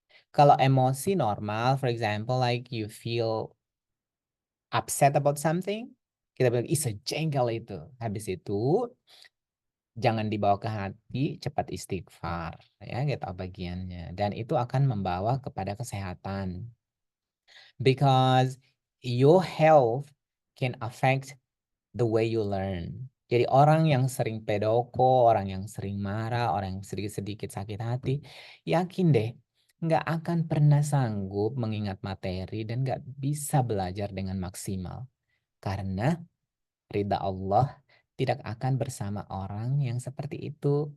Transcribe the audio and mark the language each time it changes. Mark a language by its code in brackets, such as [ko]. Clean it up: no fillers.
[id] Kalau emosi normal, [en] for example, like you feel upset about something, [id] kita bilang ih sejengkel itu. Habis itu jangan dibawa ke hati, cepat istighfar, ya gitu bagiannya. Dan itu akan membawa kepada kesehatan. [en] Because your health can affect the way you learn. [id] Jadi orang yang sering pedoko, orang yang sering marah, orang yang sedikit-sedikit sakit hati, yakin deh, nggak akan pernah sanggup mengingat materi dan nggak bisa belajar dengan maksimal. Karena ridha Allah tidak akan bersama orang yang seperti itu.